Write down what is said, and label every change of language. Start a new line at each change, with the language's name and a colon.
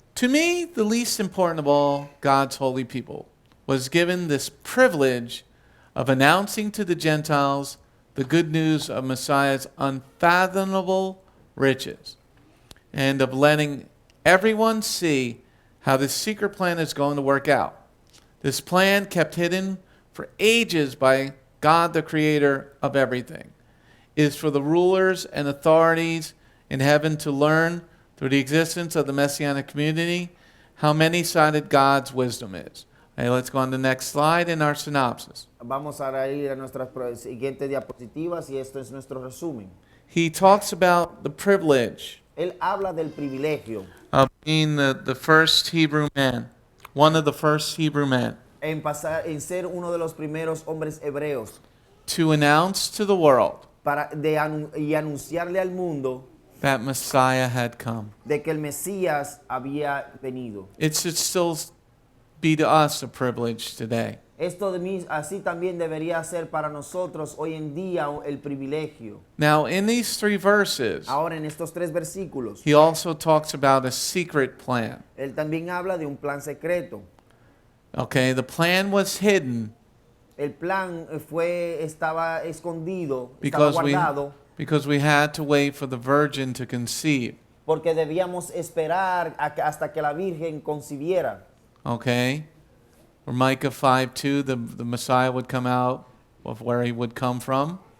English: To me, the least important of all God's holy people was given this privilege of announcing to the Gentiles the good news of Messiah's unfathomable riches, and of letting everyone see how this secret plan is going to work out. This plan, kept hidden for ages by God, the creator of everything, is for the rulers and authorities in heaven to learn through the existence of the Messianic community how many-sided God's wisdom is. Okay, let's go on to the next slide in our synopsis.
Spanish: Vamos a ir a nuestras siguientes diapositivas y esto es nuestro resumen.
English: He talks about the privilege
Spanish: Él habla del privilegio
English: of being the first Hebrew man, one of the first Hebrew men,
Spanish: en ser uno de los primeros hombres hebreos
English: to announce to the world
Spanish: y anunciarle al mundo
English: that Messiah had come.
Spanish: de que el Mesías había venido.
English: It should still be to us a privilege today.
Spanish: Esto de mí, así también debería ser para nosotros hoy en día el privilegio.
English: Now, in these 3 verses,
Spanish: Ahora en estos 3 versículos,
English: he also talks about a secret plan.
Spanish: él también habla de un plan secreto.
English: Okay, the plan was hidden
Spanish: El plan estaba escondido, estaba
English: because we had to wait for the virgin to conceive.
Spanish: porque debíamos esperar hasta que la Virgen concibiera.
English: Okay? Or Micah 5:2, the Messiah would come out of where he would come from.